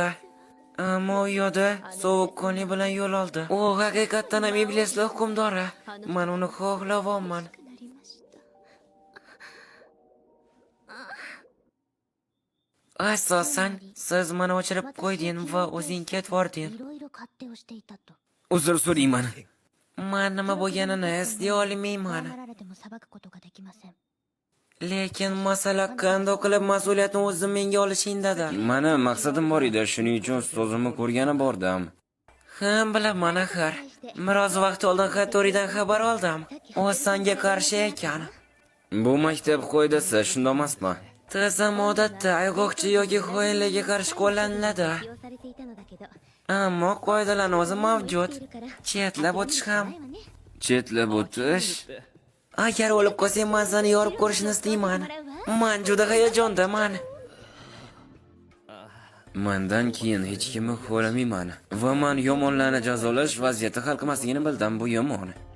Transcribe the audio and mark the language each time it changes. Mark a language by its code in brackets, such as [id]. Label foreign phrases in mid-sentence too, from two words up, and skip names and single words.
[uz] Ammo u yo'da sovuqqonlik bilan yo'l oldi. U haqiqatdan ham iblislar hukmdori. Men uni xohlayapman. Asosan, siz meni o'chirib qo'yding va o'zing ketvording. [ja] いろいろ勝手をしていたと。 [uz] Uzr so'rayman. Men nima bo'lganini eslay [ja] 謝 [uz] olmayman. [ja] られても裁くことができません。 [uz] Lekin masala qandoq qilib mas'uliyatni o'z zimmamga olishingdadir. Mani maqsadim bor edi, shuning uchun ustozimni ko'rgani bordim. Ham bilaman axir. Biroz vaqt oldin Hattoridan xabar oldim. U senga qarshi ekan. Bu maktab qoidasi shunday emasmi? Tizim odatda ayg'oqchi yoki xoinlarga qarshi qo'llaniladi. [ja] 利用されていたのだけど、 [uz] Ammo qoidalarning o'zi mavjud. [ja] いるから、 [uz] Chetlab o'tish ham. [ja] ないわね。 [uz] Chetlab o'tish? Agar o'lib qolsang, men seni yorib ko'rishni istayman. Men juda hayajondaman. Mendan keyin hech kimni xohlamayman va men yomonlarni jazolash vaziyati hal qilmasligini bildim, bu yomon.